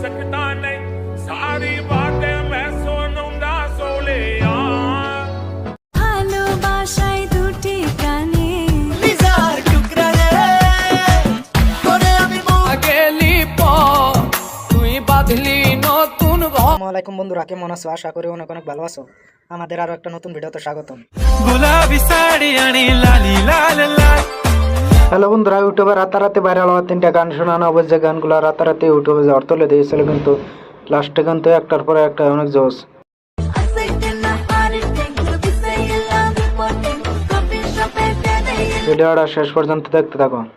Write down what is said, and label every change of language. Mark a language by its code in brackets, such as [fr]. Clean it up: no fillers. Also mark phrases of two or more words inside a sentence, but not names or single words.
[bn] ভালোবাসায় দুটি কানে কলিজার টুকরা রে তোরে আমি গেলি পর তুই বাঁধলি নতুন আসসালামু আলাইকুম বন্ধুরা, কেমন আছো? আশা করি অনেক অনেক ভালো আছো। আমাদের আরো একটা নতুন ভিডিওতে স্বাগতম। [mr] गुलाबी साड़ी आनी लाली लाल लाल [bn] হ্যালো বন্ধুরা, ইউটিউবে রাতারাতি ভাইরাল হওয়া 3টা গান শোনানো হবে যে গানগুলো রাতারাতি ইউটিউবে ঝড় তুলে দিয়েছিল, কিন্তু লাস্টে কিন্তু একটার পরে একটা অনেক জোস। ভিডিওটা শেষ পর্যন্ত দেখতে থাকো।